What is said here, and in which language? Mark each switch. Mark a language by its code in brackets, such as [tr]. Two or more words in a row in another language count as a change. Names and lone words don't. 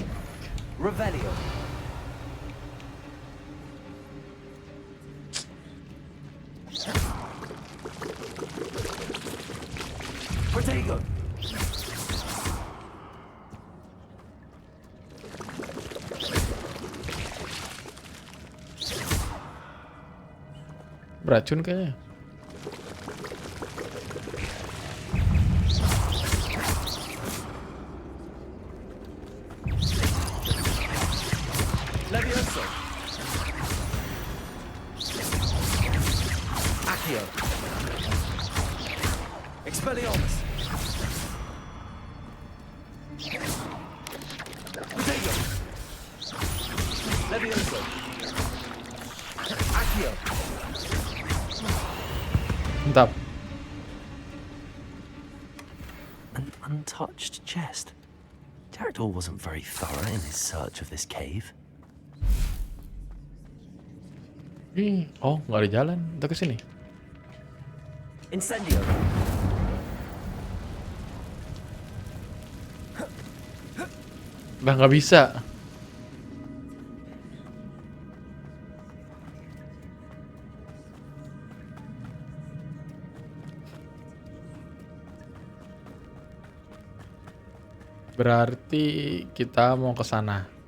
[id] Revelio. Potato. Beracun kayaknya. Levioso. Accio. Expelliarmus. Potato. Levioso. Accio. Mantap. [en] An untouched chest. Jackdaw wasn't very thorough in his search of this cave. [id] Oh, nggak ada jalan. Udah ke sini. Incendio. Udah nggak bisa. Berarti kita mau ke sana.